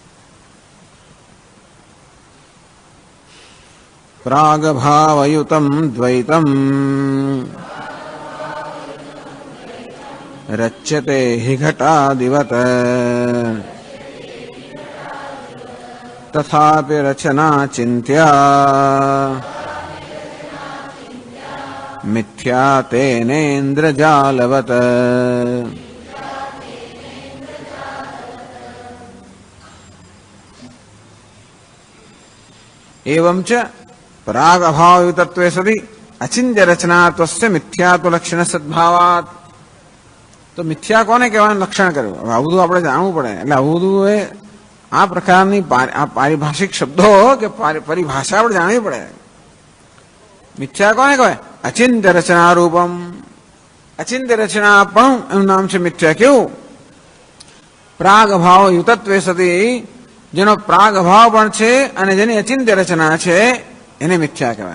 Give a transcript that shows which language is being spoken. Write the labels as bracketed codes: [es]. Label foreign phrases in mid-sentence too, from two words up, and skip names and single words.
[sa] प्रागभावयुतम द्वैतम रच्यते हि घटादिवत तथापि रचना चिंत्या मिथ्या तेनेन्द्रजालवत. एवं च प्राग अभावयुतत्वे सति अचिंत्य रचनात्वस्य मिथ्यात्व लक्षण सद्भावात्. [gu] તો મિથ્યા કોને કહેવાય લક્ષણ કર્યું? હવે આવું આપણે જાણવું પડે. એટલે આવું એ આ પ્રકારની પારિભાષિક શબ્દો કે પરિભાષા આપણે જાણવી પડે. મિથ્યા કોને કહેવાય? [sa] अचिंत्य रचना रूपम. [gu] અચિંત્ય રચના પણ એનું નામ છે મિથ્યા. કેવું? [sa] प्राग अभाव युतत्वे सती, [gu] જેનો પ્રાગ અભાવ પણ છે અને જેની અચિંત્ય રચના છે એને મિથ્યા કહેવાય.